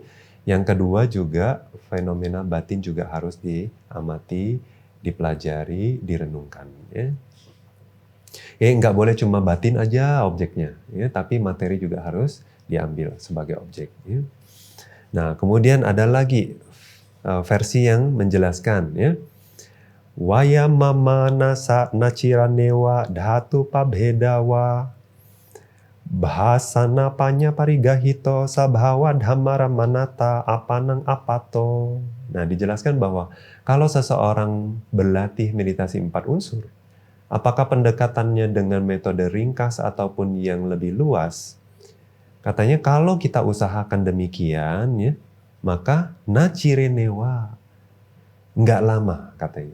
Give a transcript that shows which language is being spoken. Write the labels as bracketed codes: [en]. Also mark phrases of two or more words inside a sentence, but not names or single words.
[id] Yang kedua juga fenomena batin juga harus diamati, dipelajari, direnungkan. Ya. Nggak boleh cuma batin aja objeknya, tapi materi juga harus diambil sebagai objek. Ya. Nah, kemudian ada lagi versi yang menjelaskan. Ya. [pi] Wayamamana sa nachiranewa dhatu pabhedawa bahasana panya parigahito sabhawa dhammara manata apanang apato. [id] Nah, dijelaskan bahwa kalau seseorang berlatih meditasi 4 unsur, apakah pendekatannya dengan metode ringkas ataupun yang lebih luas, katanya kalau kita usahakan demikian, maka nachirenewa, nggak lama katanya.